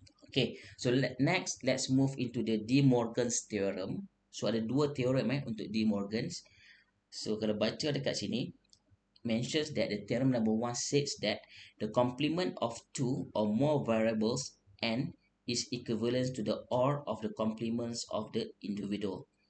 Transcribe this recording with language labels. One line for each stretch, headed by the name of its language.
English: Okay, so next let's move into the De Morgan's theorem.
Malay: So ada dua teorem untuk De Morgan's.
English: So
Malay: kalau baca dekat sini,
English: mentions that the theorem number 1 says that the complement of two or more variables n is equivalent to the OR of the complements of the individual.